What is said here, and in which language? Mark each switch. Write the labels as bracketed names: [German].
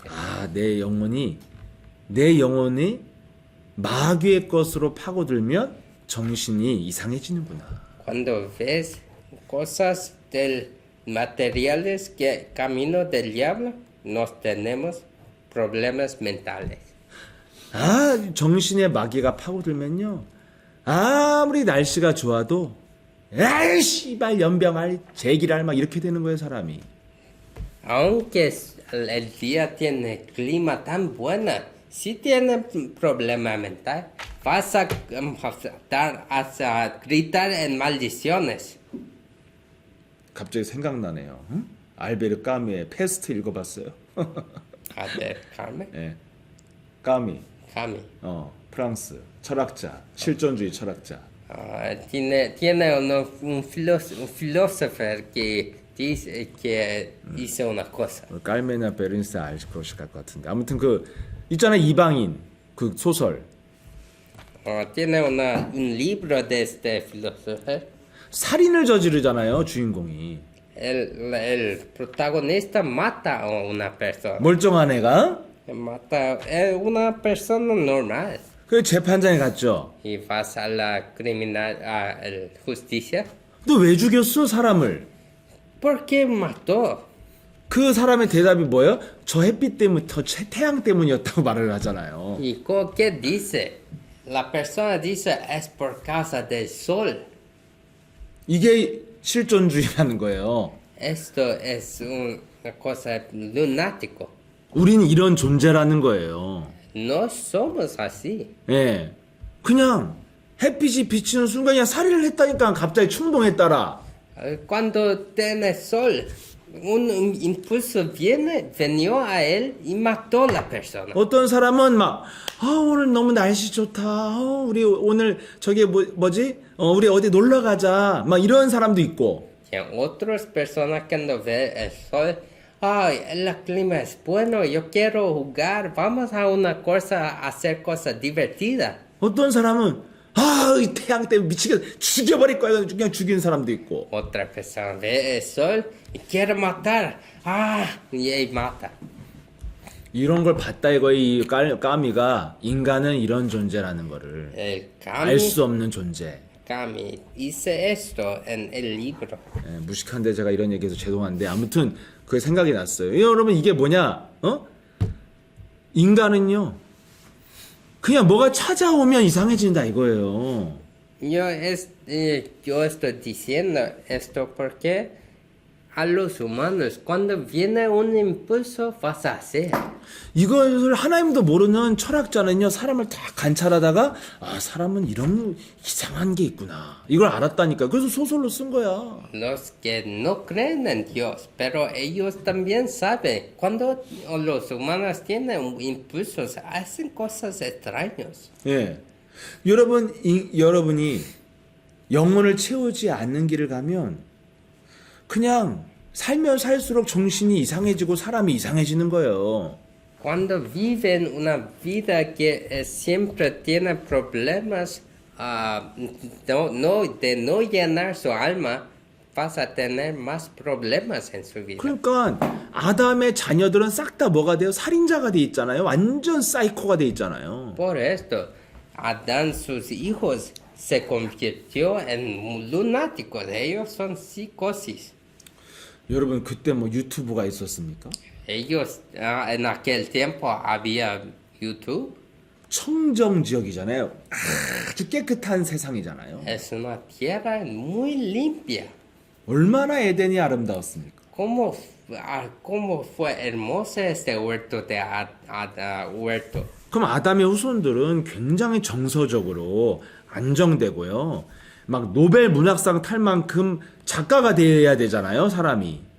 [Korean] 아, 내 영혼이 마귀의 것으로 파고들면 정신이 이상해지는구나. [Spanish] Cuando ves cosas del materiales que camino del diablo, nos tenemos problemas mentales. [Korean] 아, 정신의 마귀가 파고들면요. 아무리 날씨가 좋아도 에이 씨발 연병할 제기랄 막 이렇게 되는 거예요, 사람이. [Spanish] Aunque el día tiene clima tan buena, si tiene problema mental, vas a gritar en maldiciones. [Korean] 갑자기 생각나네요. 응? 알베르 까미의 페스트 읽어봤어요? [Spanish] A ver, Carmen. [Korean] 예. 까미. [Spanish] Cami. [Korean] 프랑스 철학자, 실존주의 철학자. [Spanish] Tiene un filósofo que dice que hizo una cosa. [Korean] 깔메나 베르니스 알지 그러실 것 같은데. 아무튼 그 있잖아요, 이방인 그 소설. [Spanish] Tiene un libro de este filósofo. [Korean] 살인을 저지르잖아요, 주인공이. [Spanish] El protagonista mata a una persona. [Korean] 멀쩡한 애가. [Spanish] Mata a una persona normal. [Korean] 그 재판장에 갔죠. [Spanish] Y vas a la justicia. [Korean] 너 왜 죽였어, 사람을? [Spanish] ¿Por qué mató? [Korean] 그 사람의 대답이 뭐예요? 저 햇빛 때문, 태양 때문이었다고 말을 하잖아요. [Spanish] ¿Y qué dice? La persona dice es por causa del sol. [Korean] 이게 실존주의라는 거예요. [Spanish] Esto es una cosa lunático. [Korean] 우리는 이런 존재라는 거예요. [Spanish] No somos así. [Korean] 예. 그냥 햇빛이 비치는 순간 그냥 살인을 했다니까 갑자기 충동했다라. [Spanish] Cuando tiene sol, un impulso venió a él y mató a la persona. [Korean] 어떤 사람은 막, 오늘 너무 날씨 좋다. 우리 오늘 저기 뭐지? 우리 어디 놀러 가자. 막 이런 사람도 있고. [Spanish] Y otras personas cuando ve el sol, ay, el clima es bueno, yo quiero jugar, vamos a una cosa, a hacer cosas divertidas. [Korean] 어떤 사람은 이 태양 때문에 미치겠어. 죽여버릴 거야. 그냥 죽이는 사람도 있고. [Spanish] Otra persona ve el sol y quiere matar. Y él mata. [Korean] 이런 걸 봤다 이거예요. 이 까미가 인간은 이런 존재라는 거를 [Spanish] El [Korean] 알 수 없는 존재. [Spanish] Cami hice esto en el libro. [Korean] 예, 무식한데 제가 이런 얘기해서 죄송한데 아무튼 그게 생각이 났어요. 여러분 이게 뭐냐? 인간은요. 그냥 뭐가 찾아오면 이상해진다 이거예요. [Spanish] Yo estoy diciendo esto porque a los humanos cuando viene un impulso vas a hacer. [Korean] 이걸 하나님도 모르는 철학자는요. 사람을 다 관찰하다가 사람은 이런 이상한 게 있구나. 이걸 알았다니까. 그래서 소설로 쓴 거야. [Spanish] Los que no creen en Dios, pero ellos también saben cuando los humanos tienen impulsos hacen cosas extrañas. [Korean] 예. 여러분이 영혼을 채우지 않는 길을 가면 그냥 살면 살수록 정신이 이상해지고 사람이 이상해지는 거예요. [Spanish] Cuando viven una vida que siempre tiene problemas de no llenar su alma, vas a tener más problemas en su vida. [Korean] 그러니까 아담의 자녀들은 싹 다 뭐가 돼요? 살인자가 돼 있잖아요. 완전 사이코가 돼 있잖아요. [Spanish] Por esto, Adán, sus hijos, se convirtió en lunáticos. Ellos son psicosis. [Korean] 여러분 그때 뭐 유튜브가 있었습니까? [Spanish] Ellos, en aquel tiempo había YouTube. [Korean] 청정 지역이잖아요. 아주 깨끗한 세상이잖아요. [Spanish] Es una tierra muy limpia. [Korean] 얼마나 에덴이 아름다웠습니까? [Spanish] Como cómo fue hermoso este huerto de huerto. [Korean] 그럼 아담의 후손들은 굉장히 정서적으로 안정되고요. 막 노벨 문학상 탈 만큼 작가가 돼야 되잖아요, 사람이.